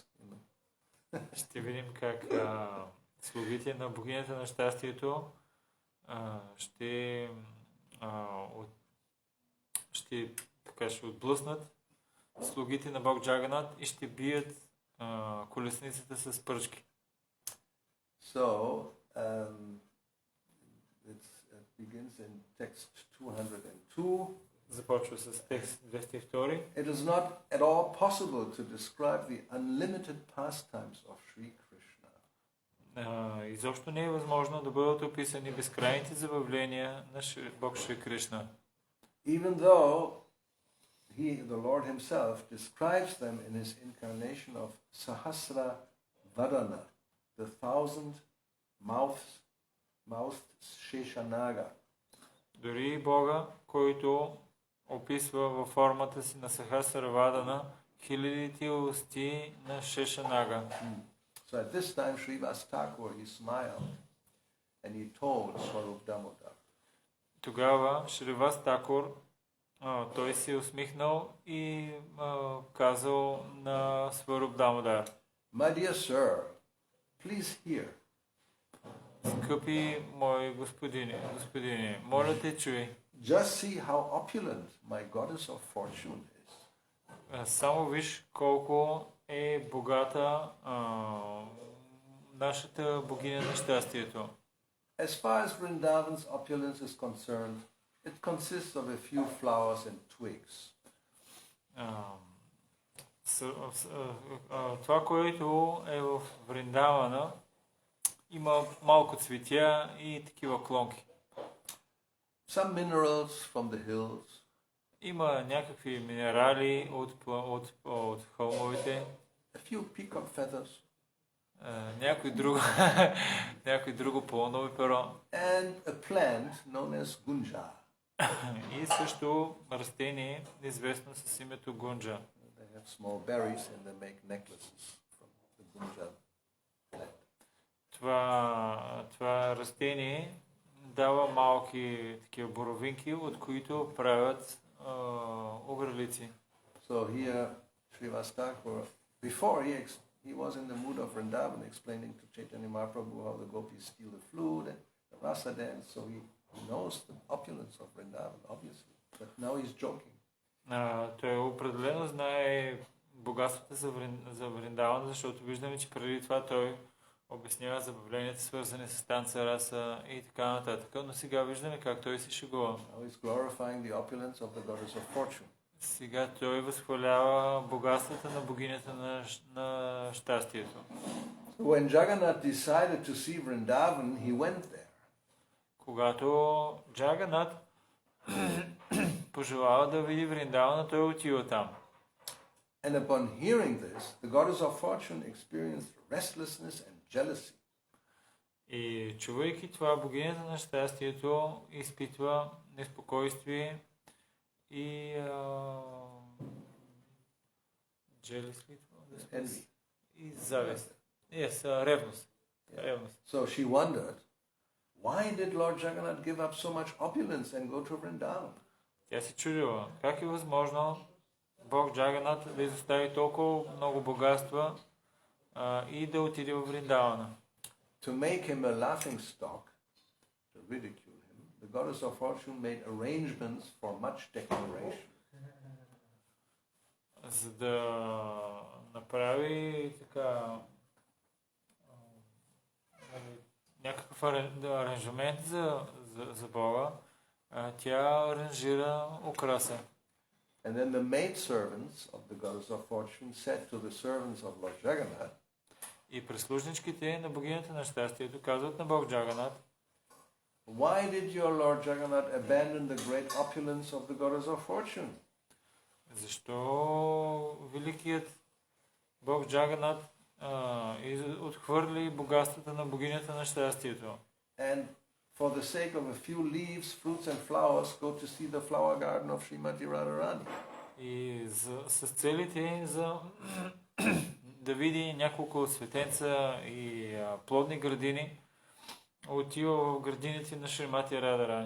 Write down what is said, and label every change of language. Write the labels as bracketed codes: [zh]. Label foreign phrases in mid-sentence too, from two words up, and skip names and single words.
[bg] Ще видим как слугите на богинята на щастието ще ще отблъснат слугите на Бог Джаганат и ще бият колесницата с пръчки. [en] So, it begins in text 202. [bg] Започва с текст 202. [en] It is not at all possible to describe the unlimited pastimes of Sri Krishna. [bg] Изобщо не е възможно да бъдат описани безкрайните забавления на Бог Шри Кришна. [en] Even though the Lord himself describes them in his incarnation of Sahasra Vadana, the 1,000-mouthed Sheshanaga. [bg] Дори Бога, който описва във формата си на Сахасра Вадана хилядите усти на Шешанага. [en] So at this time, Шривас Тхакур, he smiled and he told Swarup Damodar. [bg] Тогава Шривас Тхакур, той се усмихнал и казал на Сваруп Дамодар: [en] My dear sir, please hear. [bg] Скъпи мои господине, моля те чуй. [en] Just see how opulent my goddess of fortune is. [bg] Само виж колко е богата нашата богиня на щастието. [en] As far as Vrindavan's opulence is concerned, it consists of a few flowers and twigs. [bg] Това, което е в Вриндавана, има малко цветя и такива клонки. [en] Some minerals from the hills. [bg] Има някакви минерали от хълмовете. [en] A few peacock feathers. [bg] някой друго пълнови перо. [en] And a plant known as gunja. [bg] И също растение, известно с името гунджа. [en] They have small berries and they make necklaces from the gunja plant. [bg] Това растение дава малки такива боровинки, от които правят огрелици. [en] So here, Shrivas Thakur, before he was in the mood of Vrindavan, explaining to Chaitanya Mahaprabhu how the gopis steal the flute and the rasa dance, so he knows the opulence of Vrindavan, obviously. But now he's joking. [bg] Той определено знае богатствата за Вриндаван, защото виждаме, че преди това той обяснява забавленията, свързани с танца, раса и така нататък. Но сега виждаме как той се шегува. [en] Now he's glorifying the opulence of the goddess of fortune. [bg] Сега той възхвалява богатствата на богинята на щастието. [en] When Jagannath decided to see Vrindavan, he went there. [bg] Когато Джаганат пожелава да види Вриндавана, той отива там. [en] And upon hearing this, the goddess of fortune experienced restlessness and jealousy. [bg] И чувайки това, богинята на щастието изпитва неспокойствие и и завист. Ревност. [en] So she wondered, why did Lord Jagannath give up so much opulence and go to Vrindavan? [bg] Тя се чудила, как е възможно Бог Джаганат да изостави толкова много богатства и да отиде в Вриндавана. [en] To make him a laughing stock, to ridicule him, the goddess of fortune made arrangements for much declaration. [bg] За да направи така някакъв аранжамент за Бога, тя аранжира украса. [en] And then the maidservants of the goddess of fortune said to the servants of Lord Jagannath, [bg] и прислужничките на богинята на щастието казват на Бог Джаганат: [en] why did your Lord Jagannath abandon the great opulence of the goddess of fortune? [bg] Защо великият Бог Джаганат отхвърли богатствата на богинята на щастието? [en] And for the sake of a few leaves, fruits and flowers, go to see the flower garden of Srimati Radharani. [bg] И с целите за да види няколко цветенца и плодни градини, отива в градините на Шримати Радharani.